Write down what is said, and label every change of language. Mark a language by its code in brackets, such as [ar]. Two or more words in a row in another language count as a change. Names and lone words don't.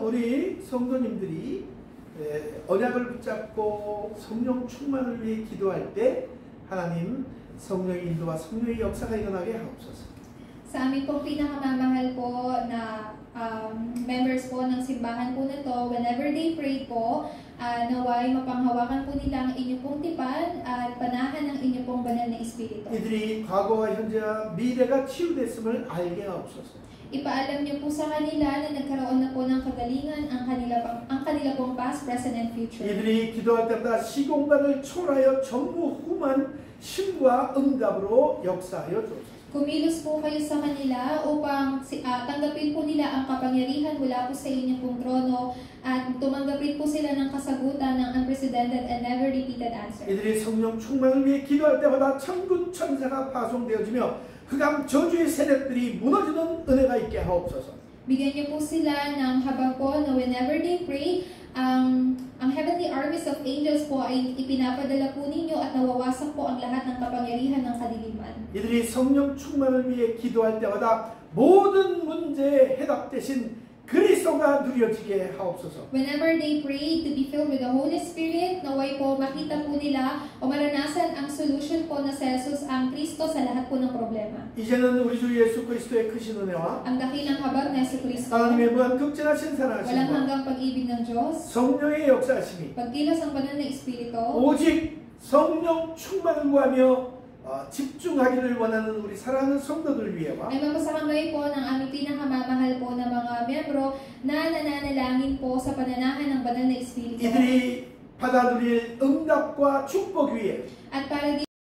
[ko] 우리 성도님들이 언약을 붙잡고 성령 충만을 위해 기도할 때 하나님 성령의 인도와 성령의 역사가 일어나게 하옵소서. [tl] Sa amin po pinakamamahal po na members po ng simbahan po na to, [en] whenever they pray [tl] po, naway mapanghawakan po nila ang inyong pong tipan at panahan ng inyong pong banal na Espiritu. [ko] 이들이 과거와 현재와 미래가 치유됐음을 알게 하옵소서. [tl] Ipaalam niyo po sa kanila na nagkaroon na po ng kagalingan ang kanila pong [en] past, present, and future. [ko] 이들이 기도할 때마다 시공간을 초월하여 전무후무한 힘과 응답으로 역사하여 주옵소서. [tl] Kumilos po kayo sa kanila upang tanggapin po nila ang kapangyarihan mula po sa inyong pong trono at tumanggap rin po sila ng kasagutan ng [en] unprecedented and never repeated answer. [ko] 이들이 성령 충만을 위해 기도할 때마다 천군 천사가 파송되어지며 흑암 저주의 세력들이 무너지는 은혜가 있게 하옵소서. [tl] Bigyan niyo po sila ng habang po na [en] whenever they pray, [tl] ang [en] heavenly armies of angels [tl] po ay ipinapadala po ninyo at nawawasak po ang lahat ng kapangyarihan ng kadiliman. [ko] 이들이 성령 충만을 위해 기도할 때마다 모든 문제에 해답 대신 그리스도가 누려지게 하옵소서. [en] Whenever they pray to be filled with the Holy Spirit, [tl] naway po makita po nila o maranasan ang solution po na sa Jesus ang Kristo sa lahat po ng problema. [ko] 이제는 우리 주 예수 그리스도의 크신 은혜와 [tl] Ang dakilang habag na Yesu Kristo, [ko] 하나님의 무한 극진하신 [tl] walang [ko] 사랑하심과 [tl] hanggang pag-ibig ng Diyos, [ko] 성령의 역사하심이 [tl] pagkilos ang banal na Espiritu, [ko] 오직 성령 충만을 구하며 집중하기를 원하는 우리 사랑하는 성도들 위해와 [tl] ay mapasakamay po ng aming pinakamamahal po na mga miyembro na nananalangin po sa pananahan ng banal na Espiritu. [ko] 이들이 받아들일 응답과 축복 위에 [tl] At para